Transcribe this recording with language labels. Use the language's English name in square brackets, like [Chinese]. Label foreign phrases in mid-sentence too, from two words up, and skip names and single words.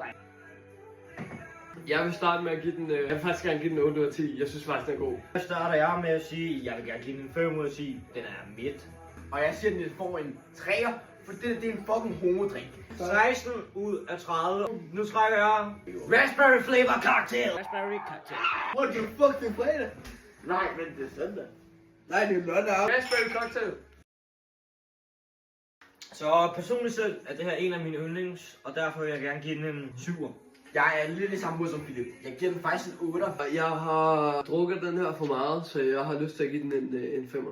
[Danish] Jeg vil starte med at give den... jeg vil faktisk gerne give den 8 ud af 10. Jeg synes faktisk, den er god. Så starter jeg med at sige, at jeg vil gerne give den en 5 ud af 10. Den er midt. Og jeg siger, at den får en 3'er, for det er en fucking homodrink. 16 ud af 30. Nu trækker jeg Raspberry Flavor Cocktail. Raspberry cocktail. [English] What the fuck, [Danish] det er fredag? Nej, men det er søndag. Nej, det er lørdag. Raspberry cocktail. Så personligt selv er det her en af mine yndlings, og derfor vil jeg gerne give den en 7'er. Jeg er lidt i samme måde som Philip. Jeg giver den faktisk en 8'er. Jeg har drukket den her for meget, så jeg har lyst til at give den en 5'er.